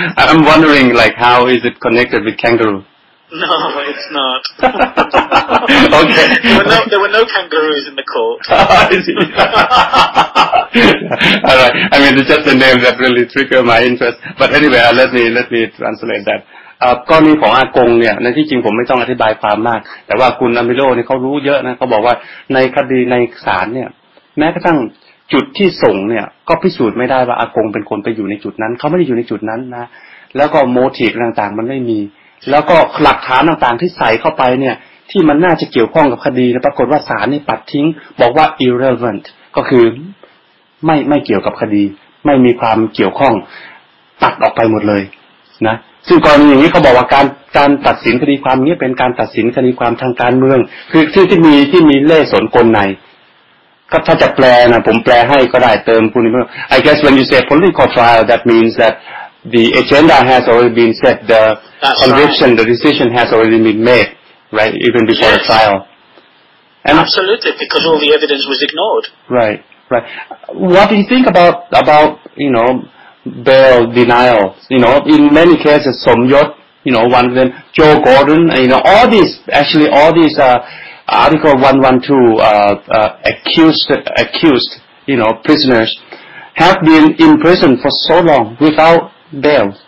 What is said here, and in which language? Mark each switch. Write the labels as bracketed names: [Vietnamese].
[English] I'm wondering, like, how is it connected with kangaroo? No, it's not. Okay. There were no kangaroos in the court. I see. All right. I mean, it's just the name that really triggered my interest. But anyway, let me translate that. [Thai] กรณีของอากงเนี่ยในที่จริงผมไม่ต้องอธิบายความมากแต่ว่าคุณอามิโลนี่เขารู้เยอะนะเขาบอกว่าในคดีในศาลเนี่ยแม้กระทั่งจุดที่ส่งเนี่ยก็พิสูจน์ไม่ได้ว่าอากงเป็นคนไปอยู่ในจุดนั้นเขาไม่ได้อยู่ในจุดนั้นนะแล้วก็โมทีฟต่างๆมันไม่มีแล้วก็หลักฐานต่างๆที่ใส่เข้าไปเนี่ยที่มันน่าจะเกี่ยวข้องกับคดีปรากฏว่าศาลนี่ปัดทิ้งบอกว่า irrelevant ก็คือ ไม่เกี่ยวกับคดีไม่มีความเกี่ยวข้องตัดออกไปหมดเลยนะซึ่งกรณีอย่างนี้เขาบอกว่าการตัดสินคดีความนี้เป็นการตัดสินคดีความทางการเมืองคือที่มีเล่ห์สนกลในก็ถ้าจะแปลนะผมแปลให้ก็ได้เติมคุณนี่ [English] I guess when you say political trial that means that the agenda has already been set the conviction the decision has already been made right even before the trial and absolutely because all the evidence was ignored right what do you think about bail denial in many cases Somyot one of them Joe Gordon all these Article 112 accused prisoners have been in prison for so long without bail.